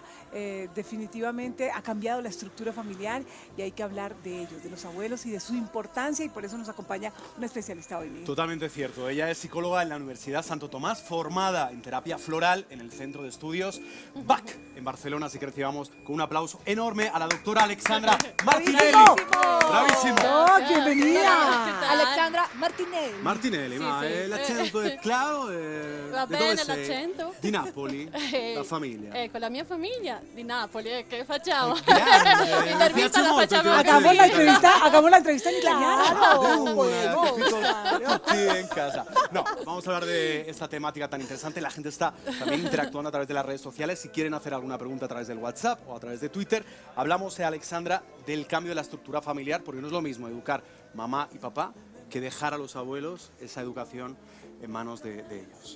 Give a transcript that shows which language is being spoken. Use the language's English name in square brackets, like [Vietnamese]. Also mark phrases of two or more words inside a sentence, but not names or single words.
[Spanish] Definitivamente ha cambiado la estructura familiar y hay que hablar de ellos, de los abuelos y de su importancia, y por eso nos acompaña una especialista hoy, Miguel. Totalmente cierto. Ella es psicóloga en la Universidad Santo Tomás, formada en terapia floral en el Centro de Estudios BAC en Barcelona. Así que recibamos con un aplauso enorme a la doctora Alexandra Martinelli. Bravísimo. ¡Oh, bienvenida! Alexandra Martinelli. Martinelli, [Italian] Sì, ma sì. l'accento è chiaro? Va Di bene dove sei? l'accento? Di Napoli, la famiglia. Con la mia famiglia di Napoli, che facciamo? Grande, mi L'intervista piace la molto facciamo il tuo [Spanish] Hagamos [Italian] accento. [Spanish] hagamos la entrevista en italiano. Tutti en casa. No, vamos a hablar de esta temática tan interesante. La gente está también interactuando a través de las redes sociales. Si quieren hacer alguna pregunta a través del WhatsApp o a través de Twitter, hablamos, Alexandra, del cambio de la estructura familiar, porque no es lo mismo educar mamá y papá que dejar a los abuelos esa educación en manos de ellos.